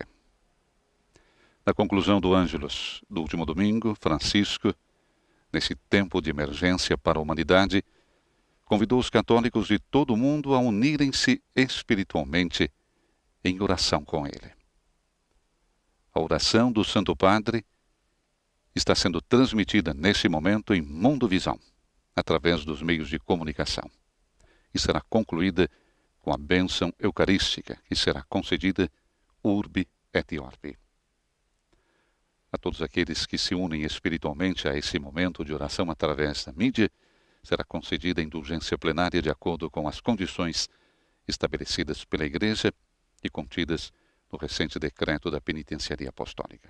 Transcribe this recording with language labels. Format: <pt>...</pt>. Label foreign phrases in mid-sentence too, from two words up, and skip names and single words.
<pt>Na conclusão do Ângelus do último domingo, Francisco, nesse tempo de emergência para a humanidade, convidou os católicos de todo o mundo a unirem-se espiritualmente em oração com ele. A oração do Santo Padre está sendo transmitida nesse momento em Mundovisão, através dos meios de comunicação, e será concluída com a bênção eucarística, que será concedida</pt> <la>urbi et orbi.</la> <pt>A todos aqueles que se unem espiritualmente a esse momento de oração através da mídia, será concedida indulgência plenária de acordo com as condições estabelecidas pela Igreja e contidas no recente decreto da Penitenciaria Apostólica.</pt>